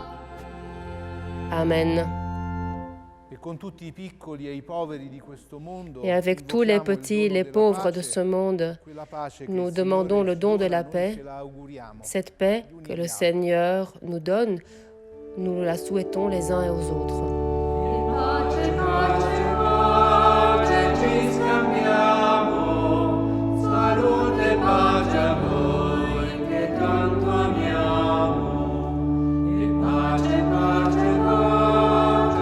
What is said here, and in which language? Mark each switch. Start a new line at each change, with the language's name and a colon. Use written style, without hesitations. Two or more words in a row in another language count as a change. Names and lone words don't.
French: Amen. Et avec tous les petits et les pauvres de ce monde, nous demandons le don de la paix. Cette paix que le Seigneur nous donne, nous la souhaitons les uns et aux autres.
Italian: pace, pace, pace, ci scambiamo, salute e pace a voi che tanto amiamo, e pace, pace, pace